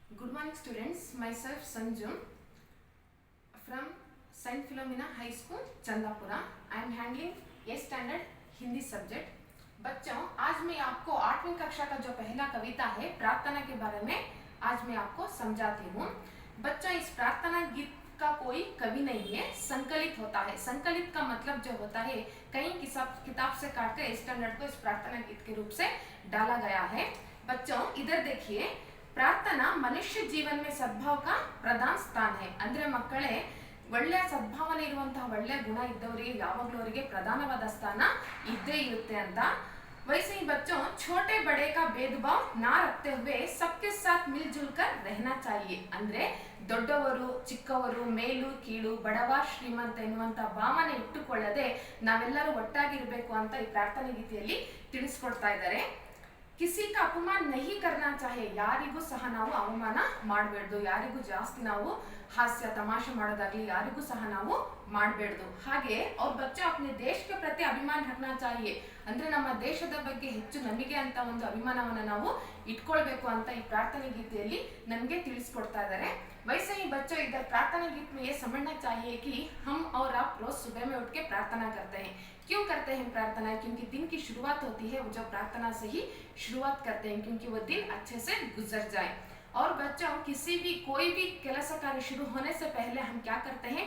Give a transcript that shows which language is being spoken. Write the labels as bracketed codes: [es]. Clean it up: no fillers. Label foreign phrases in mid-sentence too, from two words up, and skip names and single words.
[en] Good morning students, myself Sanju from Saint Philomena High School, Chandapura. I am handling A standard [hi] हिंदी सब्जेक्ट। बच्चों, आज मैं आपको 8वीं कक्षा का जो पहला कविता है प्रार्थना के बारे में आज मैं आपको समझाती हूँ। बच्चों, इस प्रार्थना गीत का कोई कवि नहीं है, संकलित होता है। संकलित का मतलब जो होता है कहीं किताब से काटकर स्टैंडर्ड को इस प्रार्थना गीत के रूप से डाला गया है। बच्चों, इधर देखिए, प्रार्थना मनुष्य जीवन सद्भाव का प्रधान स्थान है। [kn] ಅಂದ್ರೆ ಮಕ್ಕಳೇ, ಒಳ್ಳೆ ಸದ್ಭಾವನೆ ಇರುವಂತಹ ಒಳ್ಳೆ ಗುಣ ಇದ್ದವರಿಗೆ ಯಾವಾಗಲೂ ಅವರಿಗೆ ಪ್ರಧಾನವಾದ ಸ್ಥಾನ ಇದ್ದೇ ಇರುತ್ತೆ ಅಂತ। [hi] वैसे ही बच्चों, छोटे बड़े का भेदभाव ना रखते हुए सबके साथ मिलजुल कर रहना चाहिए। [kn] ಅಂದ್ರೆ ದೊಡ್ಡವರು ಚಿಕ್ಕವರು ಮೇಲು ಕೀಳು ಬಡವ ಶ್ರೀಮಂತ ಎನ್ನುವಂತ ಭಾವನೆ ಇಟ್ಟುಕೊಳ್ಳದೆ ನಾವೆಲ್ಲರೂ ಒಟ್ಟಾಗಿರಬೇಕು ಅಂತ ಈ ಪ್ರಾರ್ಥನೆ ಗೀತೆಯಲ್ಲಿ ತಿಳಿಸ್ಕೊಡ್ತಾ ಇದ್ದಾರೆ। [hi] किसी का अपमान नहीं करना चाहिए, [kn] ಯಾರಿಗೂ ಸಹ ನಾವು ಅವಮಾನ ಮಾಡಬೇಡ್ದು, ಯಾರಿಗೂ ಜಾಸ್ತಿ ನಾವು ಹಾಸ್ಯ ತಮಾಷೆ ಮಾಡೋದಾಗ್ಲಿ ಯಾರಿಗೂ ಸಹ ನಾವು ಮಾಡಬೇಡ್ದು। [hi] ಹಾಗೆ और बच्चे अपने देश के प्रति अभिमान रखना चाहिए, [kn] ಅಂದ್ರೆ ನಮ್ಮ ದೇಶದ ಬಗ್ಗೆ ಹೆಚ್ಚು ನಮಗೆ ಅಂತ ಒಂದು ಅಭಿಮಾನವನ್ನ ನಾವು ಇಟ್ಕೊಳ್ಬೇಕು ಅಂತ ಈ ಪ್ರಾರ್ಥನೆ ಗೀತೆಯಲ್ಲಿ ನಮಗೆ ತಿಳಿಸ್ಕೊಡ್ತಾ ಇದ್ದಾರೆ। [hi] वैसे ही बच्चों, इधर प्रार्थना गीत में ये समझना चाहिए कि हम और आप रोज सुबह में उठ के प्रार्थना करते हैं। क्यों करते हैं प्रार्थना? क्योंकि दिन की शुरुआत होती है वो जब प्रार्थना से ही शुरुआत करते हैं, क्योंकि वो दिन अच्छे से गुजर जाए। और बच्चों, किसी भी कोई भी ಕೆಲಸ कार्य शुरू होने से पहले हम क्या करते हैं?